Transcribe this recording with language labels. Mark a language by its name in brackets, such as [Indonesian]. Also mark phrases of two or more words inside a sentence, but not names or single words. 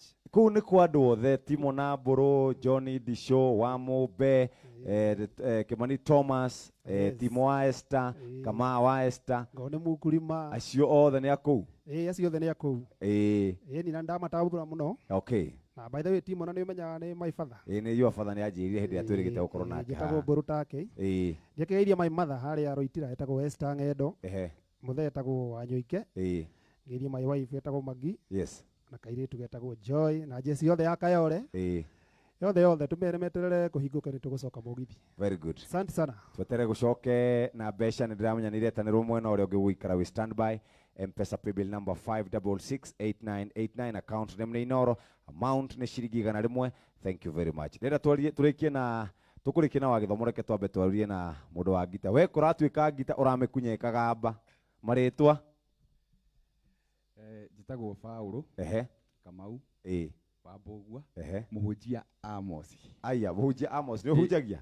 [Kikuyu] Kũu nĩ kwa andũ othe, Timo na Mbũrũ, Johnny Disho, Wamũmbe, Kimani Thomas, Timo wa Esther, Kama wa Esther. Ngone Mukurima. Acio othe nĩ a kũu. Acio othe nĩ a kũu. Ni na ndamataũthũra mũno. [English] Okay. [Kikuyu] Na [English] by the way [Kikuyu] Timo na nĩ ũmenyaga nĩ [English] my father. [Kikuyu] Nĩ [English] your father [Kikuyu] nĩ anjĩrire hĩndĩ ĩrĩa twĩrĩgĩte gũkorwo nake. Njĩtagwo Mbũrũ take. Ndiakĩgeirie [English] my mother [Kikuyu] harĩa Rũitira etagwo Esther Ng'endo. Mũthee etagwo Wanyũike. Ngeirie [English] my wife [Kikuyu] etagwo Magi. [English] Yes. [Kikuyu] Na kairĩtu getagwo Joy na jesi yothe ya Kayore. Yothe tumere meterere kũhingũka nĩ tũgũcoka mũgithi. [English] Very good. [Swahili] Asante sana. [Kikuyu] Twetere gũcoke na mbeca nĩ ndĩramenya nĩ iretanĩrwo mwena ũrĩa ũngĩ gũikara wĩ standby. M-Pesa [English] paybill number [Kikuyu] 5668989, [English] account name [Kikuyu] nĩ Inoro, amount nĩ ciringi 100. [English] Thank you very much. [Kikuyu] Ndĩrenda tũrĩkie na tũkũrĩkie na wagĩthomo, reke twambe twarie na mũndũ wa ngita. We kũratuĩka ngita ũramĩkunyekaga mba marĩtwa? Njĩtagwo Paũlũ Kamau Wambũgua Mũhunjia Amos. Aya, Mũhunjia Amos nĩ ũhunjagia?